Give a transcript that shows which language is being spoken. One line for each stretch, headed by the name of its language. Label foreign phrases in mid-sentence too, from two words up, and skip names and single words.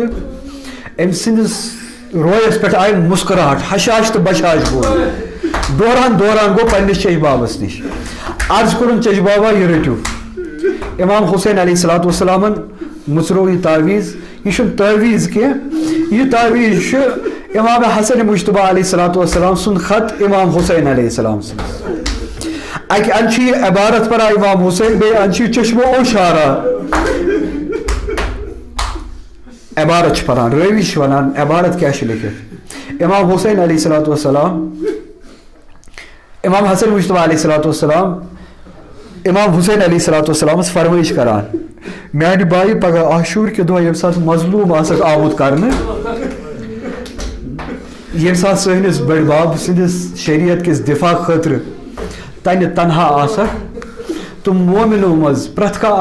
Kashmiri: أمۍ سٕنٛدِس رویس پٮ۪ٹھ آیہِ مُسکراہٹ حشاش تہٕ بشاش گوٚو دوران دوران گوٚو پننِس چچہِ بابس نِش عرض کوٚرُن چچہِ بابا یہِ رٔٹِو امام حُسین
Arabic: علیہ الصلوۃ والسلامن
Kashmiri: مُژروو یہِ تعویٖز یہِ چھُنہٕ تعویٖز کینٛہہ یہِ تعویٖز چھُ امام حسن مجتبیٰ
Arabic: علیہ الصلوۃ والسلام
Kashmiri: سُنٛد خط امام حُسین
Arabic: علیہ السلام
Kashmiri: سٕنٛدِس اکہِ اندٕ چھُ یہِ عبارت پران امام حُسین بیٚیہِ اندٕ چھُ یہِ چشمو اوشارا عبارت چھُ پران رٲوی چھِ ونان عبارت کیاہ چھُ لیکھِتھ امام حُسین
Arabic: علیہ الصلوۃ والسلام
Kashmiri: امام حسن مجتبیٰ
Arabic: علیہ الصلوۃ والسلام
Kashmiri: امام حُسین
Arabic: علیہ الصلوۃ والسلامس
Kashmiri: فرمٲیش کران میانہِ بایہِ پگاہ عاشوٗر کہِ دۄہ ییٚمہِ ساتہٕ مظلوٗم آسکھ آمُت کرنہٕ ییٚمہِ ساتہٕ سٲنِس بٔڑۍ بب سٕنٛدِس شریعت کِس دِفاع خٲطرٕ تنہِ تنہا آسکھ تہٕ مومنو منٛز پرٛٮ۪تھ کانٛہہ